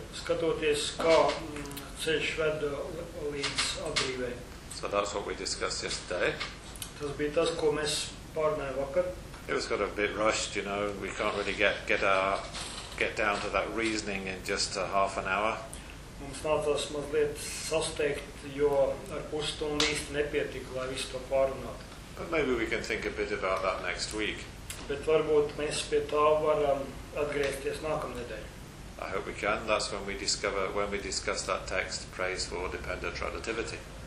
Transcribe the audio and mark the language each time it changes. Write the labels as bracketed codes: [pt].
[lv] skatoties, kā ceļš ved līdz atbrīvei. [en] So that's what we discussed yesterday. [lv] Tas bija tas, ko mēs pārnēju vakar. [en] It was kind of a bit rushed, you know, we can't really get down to that reasoning in just a half an hour. [lv] Mums nācās mazliet sasteikt, jo ar pusstundu īsti nepietika, lai visu to pārunātu. [en] But maybe we can think a bit about that next week. [lv] Bet varbūt mēs pie tā varam atgriezties nākamnedēļ. [en] I hope we can. That's when we discover, when we discuss that text, praise for dependent relativity.